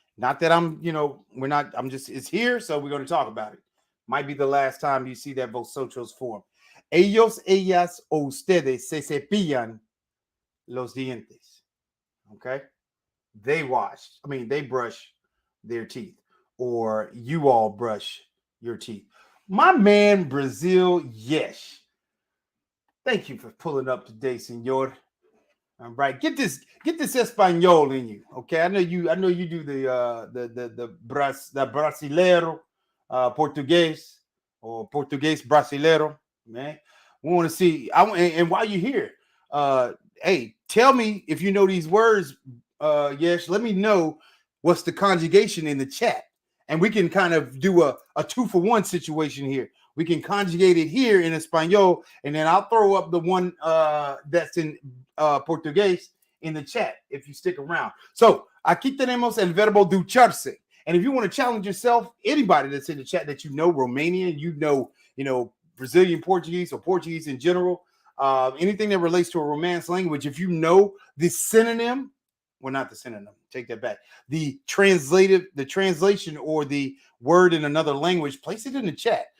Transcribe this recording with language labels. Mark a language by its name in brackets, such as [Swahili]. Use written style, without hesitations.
[English] Not that I'm, it's here, so we're going to talk about it. Might be the last time you see that vosotros form. [Spanish] Ellos, ellas o ustedes se cepillan los dientes. [English] Okay? They brush their teeth. Or you all brush your teeth. My man, Brazil, yes. Thank you for pulling up today, senor. All right, get this Espanol in you. Okay, I know you do the brasileiro, Portuguese or Portuguese brasileiro, man. We want to see. And while you're here, hey, tell me if you know these words. Yes, let me know what's the conjugation in the chat. And we can kind of do a 2-for-1 situation here. We can conjugate it here in Espanol, and then I'll throw up the one that's in Portuguese in the chat if you stick around. [Spanish] So, aquí tenemos el verbo ducharse. [English] And if you want to challenge yourself, anybody that's in the chat that you know Romanian, you know Brazilian Portuguese or Portuguese in general, anything that relates to a Romance language, if you know the synonym, well, not the synonym, take that back. The translation or the word in another language, place it in the chat.